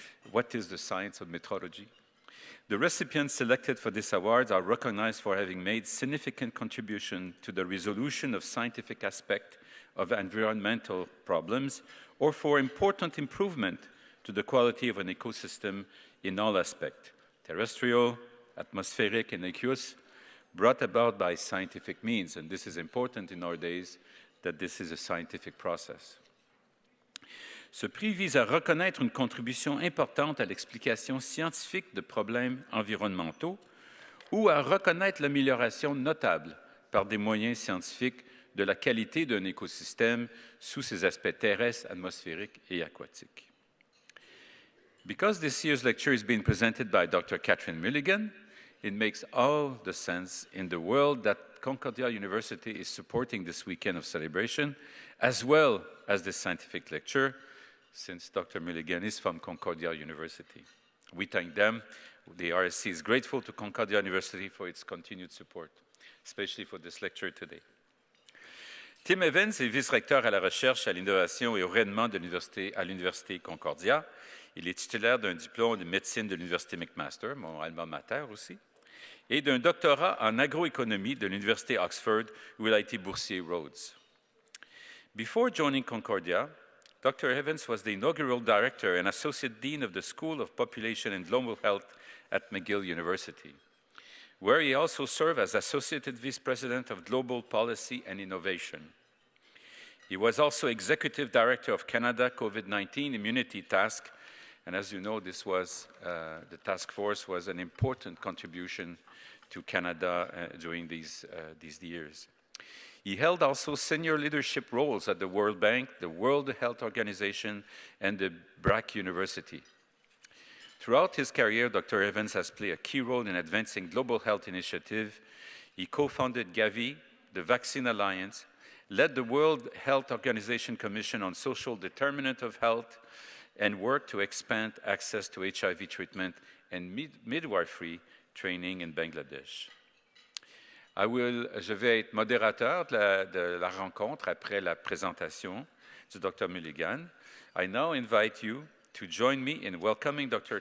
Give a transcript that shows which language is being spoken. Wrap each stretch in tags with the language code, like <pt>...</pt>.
<en>What is the science of metrology? The recipients selected for this award are recognized for having made significant contribution to the resolution of scientific aspects of environmental problems or for important improvement to the quality of an ecosystem in all aspects, terrestrial, atmospheric, and aqueous, brought about by scientific means. And this is important in our days, that this is a scientific process.</en> <fr>Ce prix vise à reconnaître une contribution importante à l'explication scientifique de problèmes environnementaux ou à reconnaître l'amélioration notable par des moyens scientifiques de la qualité d'un écosystème sous ses aspects terrestres, atmosphériques et aquatiques.</fr> <en>Because this year's lecture is being presented by Dr. Catherine Mulligan, it makes all the sense in the world that Concordia University is supporting this weekend of celebration, as well as this scientific lecture, since Dr. Mulligan is from Concordia University. We thank them. The RSC is grateful to Concordia University for its continued support, especially for this lecture today.</en> <fr>Tim Evans est vice-recteur à la recherche, à l'innovation et au rayonnement à l'Université Concordia. Il est titulaire d'un diplôme de médecine de l'Université McMaster, mon alma mater aussi, et d'un doctorat en agroéconomie de l'Université Oxford, où il a été boursier Rhodes.</fr> <en>Before joining Concordia, Dr. Evans was the inaugural director and associate dean of the School of Population and Global Health at McGill University, where he also served as associate vice president of global policy and innovation. He was also executive director of Canada COVID-19 Immunity Task, and as you know, this was the task force was an important contribution to Canada during these years. He held also senior leadership roles at the World Bank, the World Health Organization, and the BRAC University. Throughout his career, Dr. Evans has played a key role in advancing global health initiatives. He co-founded Gavi, the Vaccine Alliance, led the World Health Organization Commission on Social Determinant of Health, and worked to expand access to HIV treatment and midwifery training in Bangladesh.</en> <fr>Je vais être modérateur de la rencontre après la présentation du Dr. Mulligan.</fr> <en>I now invite you to join me in welcoming Dr.</en>